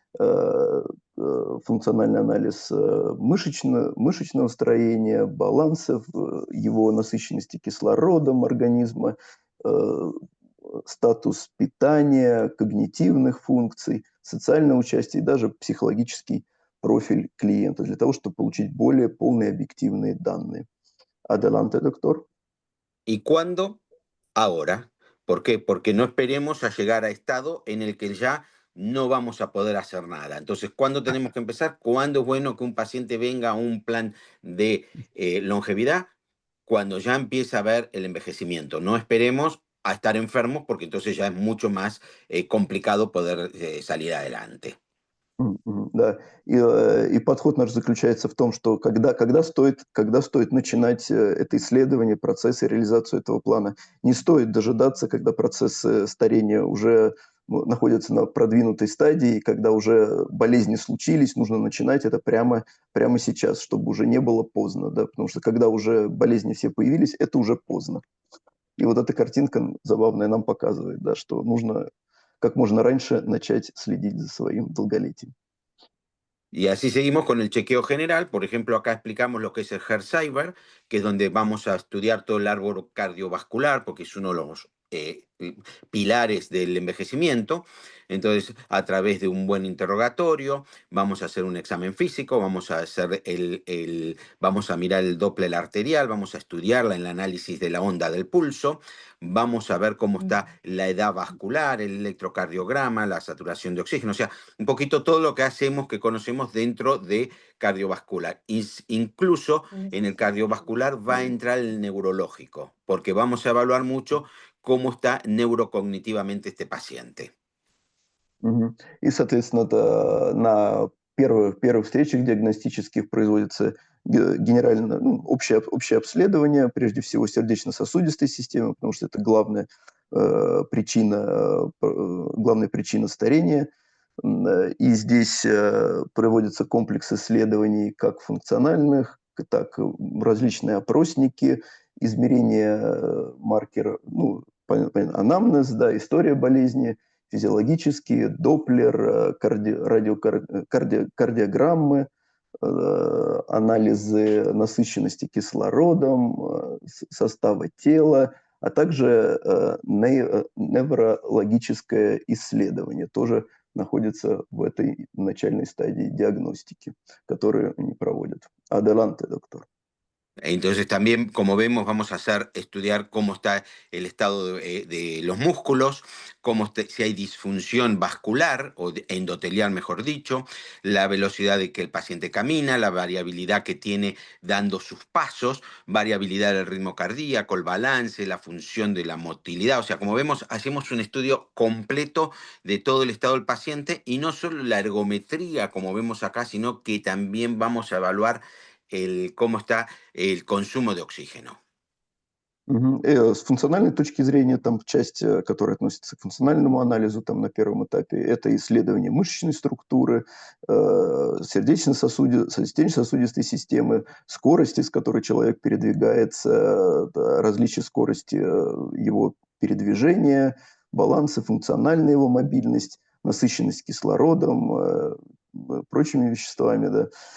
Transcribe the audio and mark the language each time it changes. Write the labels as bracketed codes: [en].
[ru] функциональный анализ мышечного строения, балансов, его насыщенности кислородом организма, статус питания, когнитивных функций, социальное участие и даже психологический профиль клиента для того, чтобы получить более полные объективные данные. [es] Adelante, doctor. ¿Y cuándo? Ahora. ¿Por qué? Porque no esperemos a llegar a estado en el que ya no vamos a poder hacer nada. Entonces, ¿cuándo tenemos que empezar? ¿Cuándo es bueno que un paciente venga a un plan de longevidad? Cuando ya empieza a ver el envejecimiento. No esperemos a estar enfermos porque entonces ya es mucho más complicado poder salir adelante. [ru] Да, и подход наш заключается в том, что когда стоит начинать это исследование, процесс и реализацию этого плана. Не стоит дожидаться, когда процессы старения уже находятся на продвинутой стадии, когда уже болезни случились, нужно начинать это прямо сейчас, чтобы уже не было поздно, да, потому что когда уже болезни все появились, это уже поздно. И вот эта картинка забавная нам показывает, да, что нужно как можно раньше начать следить за своим долголетием. [es] Y así seguimos con el chequeo general. Por ejemplo, acá explicamos lo que es el Hersheimer, que es donde vamos a estudiar todo el árbol cardiovascular, porque es uno de los pilares del envejecimiento. Entonces, a través de un buen interrogatorio, vamos a hacer un examen físico, vamos a hacer vamos a mirar el Doppler arterial, vamos a estudiarla en el análisis de la onda del pulso, vamos a ver cómo está la edad vascular, el electrocardiograma, la saturación de oxígeno, o sea, un poquito todo lo que hacemos, que conocemos dentro de cardiovascular. Incluso en el cardiovascular va a entrar el neurológico, porque vamos a evaluar mucho cómo está neurocognitivamente este paciente. [ru] И, соответственно, на первых встречах диагностических производится генерально общее обследование, прежде всего сердечно-сосудистой системы, потому что это главная причина старения. И здесь проводится комплекс исследований как функциональных, так различные опросники, измерения маркеров, анамнез, да, история болезни, физиологические, доплер, кардиограммы, анализы насыщенности кислородом, состава тела, а также неврологическое исследование тоже находится в этой начальной стадии диагностики, которую они проводят. [es] Adelante, doctor. Entonces también, como vemos, vamos a estudiar cómo está el estado de los músculos, si hay disfunción vascular o endotelial, mejor dicho, la velocidad de que el paciente camina, la variabilidad que tiene dando sus pasos, variabilidad del ritmo cardíaco, el balance, la función de la motilidad. O sea, como vemos, hacemos un estudio completo de todo el estado del paciente y no solo la ergometría, como vemos acá, sino que también vamos a evaluar cómo está el consumo de oxígeno. [ru] С функциональной точки зрения, там часть, которая относится к функциональному анализу, там на первом этапе, это исследование мышечной структуры, сердечно-сосудистой системы, скорости, с которой человек передвигается, различия скорости его передвижения, баланса, функциональная его мобильность, насыщенность кислородом, прочими веществами, да.